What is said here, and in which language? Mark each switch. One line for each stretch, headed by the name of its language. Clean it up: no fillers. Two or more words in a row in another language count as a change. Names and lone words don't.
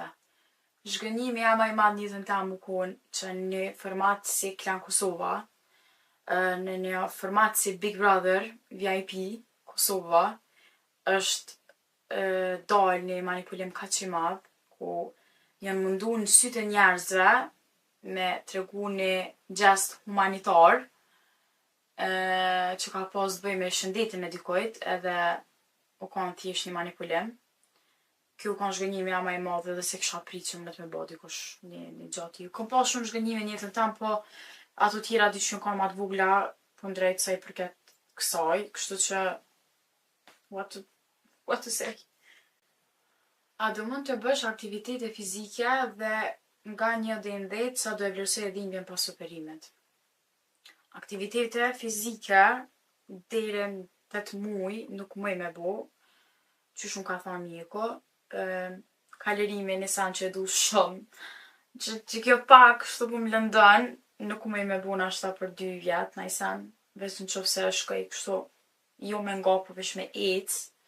Albanian: Zhgënjimi jam më i madh në jetën time më kon që në format si Klan Kosova, në një format si Big Brother, VIP, Kosova, është dalë një manipulim kaq i madh, ku janë mundu në sytë e njerëzve me tregu një gjest humanitar, që ka pas të bëj me shëndetin e dikujt, edhe u kanë thjesht një manipulim. Kjo u kanë zhgënjimi jam më i madh edhe se kisha prit që më me bë dikush një gjatë. Kom pas shumë zhgënjime në jetën time, po ato tjera diç që kanë më të vogla kundrejt sa i përket kësaj, kështu që
English: what to say?
Albanian: A do mund të bësh aktivitete fizike dhe nga 1 deri në 10 sa do e vlerësoj dhimbjen pas operimit? Aktivitete fizike deri në 8 muaj nuk muj me bo, qysh unë ka thonë mjeku, kalorimin e san që e du shumë, që kjo pak kështu po më lëndon, nuk muj me bo nashta për 2 vjet, najsen, veç në qofse shkoj kështu, jo me nga po veç me ec.